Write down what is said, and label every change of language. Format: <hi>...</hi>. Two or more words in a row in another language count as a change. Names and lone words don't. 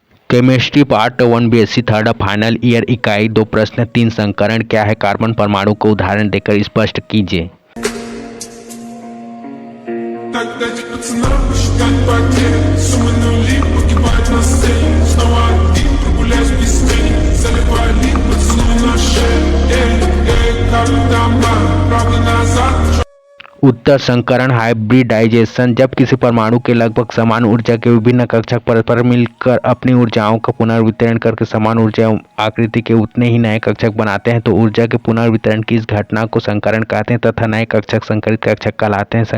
<en>chemistry part 1 BSc third final year</en> <hi>इकाई 2 प्रश्न 3 संकरण क्या है कार्बन परमाणु को उदाहरण देकर स्पष्ट कीजिए।</hi> <ru>Дать пацанам посчитать потери. Суммы нули погибают на сцене. Снова один прогуляюсь без тени. Заливаю лик, поцелуй на шею. Как там правда назад.</ru> <hi>उत्तर संकरण हाइब्रिडाइजेशन, जब किसी परमाणु के लगभग समान ऊर्जा के विभिन्न कक्षक परस्पर मिलकर अपनी ऊर्जाओं का पुनर्वितरण करके समान ऊर्जा आकृति के उतने ही नए कक्षक बनाते हैं तो ऊर्जा के पुनर्वितरण की इस घटना को संकरण कहते हैं तथा नए कक्षक संकरित कक्षक कहलाते हैं।</hi>